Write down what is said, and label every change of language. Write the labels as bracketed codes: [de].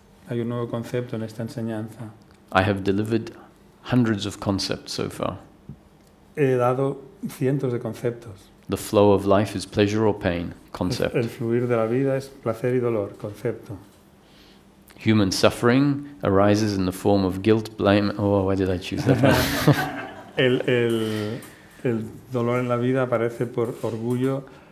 [es] Hay un nuevo concepto en esta enseñanza. [en] I have delivered hundreds of concepts so far. [es] He dado cientos de conceptos. [en] The flow of life is pleasure or pain, concept. [es] El fluir de la vida es placer y dolor, concepto. [en] Human suffering arises in the form of guilt, blame. Oh, why did I choose that one? [es] El dolor en la vida aparece por orgullo,